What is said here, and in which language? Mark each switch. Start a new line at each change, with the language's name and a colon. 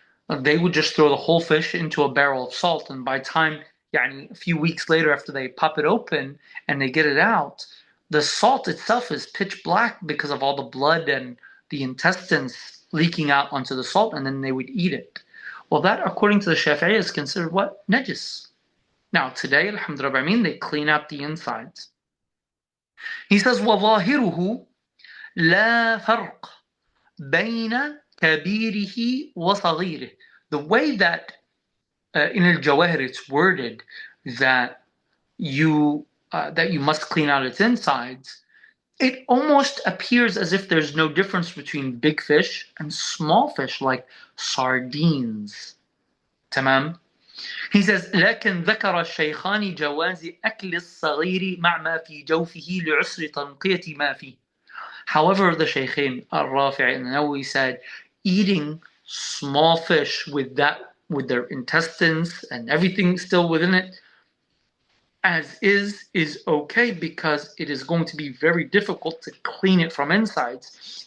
English: They would just throw the whole fish into a barrel of salt, and by time, a few weeks later, after they pop it open and they get it out, the salt itself is pitch black because of all the blood and the intestines leaking out onto the salt, and then they would eat it. Well, that, according to the Shafi'i, is considered what? Najis. Now, today, alhamdulillah, they clean out the insides. He says,
Arabic: وَظَاهِرُهُ لَا فَرْقَ بَيْنَ كَبِيرِهِ وَصَغِيرِهِ.
English: The way that in al-Jawahir it's worded that you must clean out its insides, it almost appears as if there's no difference between big fish and small fish like sardines. Tamam? He says,
Arabic: لكن ذكر الشيخان جواز أكل الصغير مع ما في جوفه لعسر تنقية ما فيه.
English: However, the Shaykhain, Al-Rafi' and Nawawi said, eating small fish with their intestines and everything still within it, as is okay because it is going to be very difficult to clean it from insides.